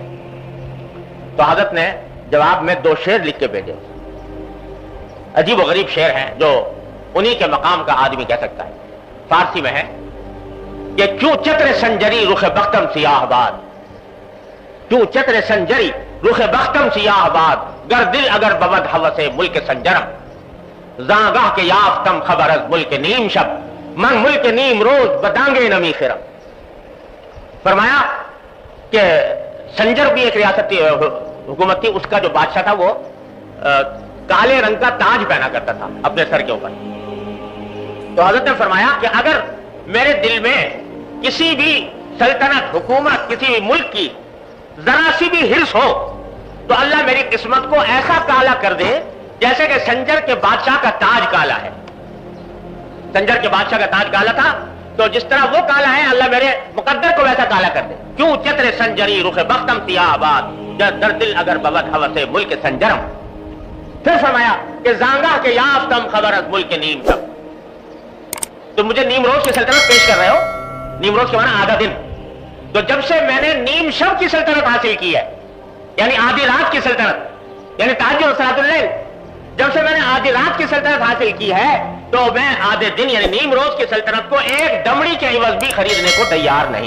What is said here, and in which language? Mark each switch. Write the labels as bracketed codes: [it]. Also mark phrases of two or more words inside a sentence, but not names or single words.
[ur] تو حضرت نے جواب میں 2 شعر لکھ کے بھیجے. عجیب و غریب شعر ہیں جو انہی کے مقام کا آدمی کہہ سکتا ہے. فارسی میں ہے کہ [fa] کیوں چتر سنجری رخ بختم سیاہ باد, کیوں چتر سنجری رخ بختم سیاہ باد, گر دل اگر بود حوث ملک سنجرم, زاگاہ کے یافتم خبر از ملک نیم شب, من ملک نیم روز بدانگے نمی خرم. [ur] فرمایا کہ سنجر بھی ایک ریاستی حکومت تھی. اس کا جو بادشاہ تھا وہ کالے رنگ کا تاج پہنا کرتا تھا اپنے سر کے اوپر. تو حضرت نے فرمایا کہ اگر میرے دل میں کسی بھی سلطنت, حکومت, کسی بھی ملک کی ذرا سی بھی ہرس ہو تو اللہ میری قسمت کو ایسا کالا کر دے جیسے کہ سنجر کے بادشاہ کا تاج کالا ہے. سنجر کے بادشاہ کا تاج کالا تھا, تو جس طرح وہ کالا ہے اللہ میرے مقدر کو ویسا کالا کر دے. [fa] کیوں چتر سنجری رخ بختم سیاہ باد, در دل اگر بود حوث ملک سنجرم. [ur] پھر فرمایا کہ [fa] زانگاہ کے یافتم خبر از ملک نیم شب. [ur] تو مجھے نیمروز کی سلطنت پیش کر رہے ہو. نیمروز کے معنی آدھا دن. تو جب سے میں نے نیم شب کی سلطنت حاصل کی ہے, یعنی آدھی رات کی سلطنت, یعنی تہجد اور صلاۃ اللیل, جب سے میں نے آدھی رات کی سلطنت حاصل کی ہے تو میں آدھے دن یعنی نیمروز کی سلطنت کو ایک دمڑی کے عوض بھی خریدنے کو تیار نہیں.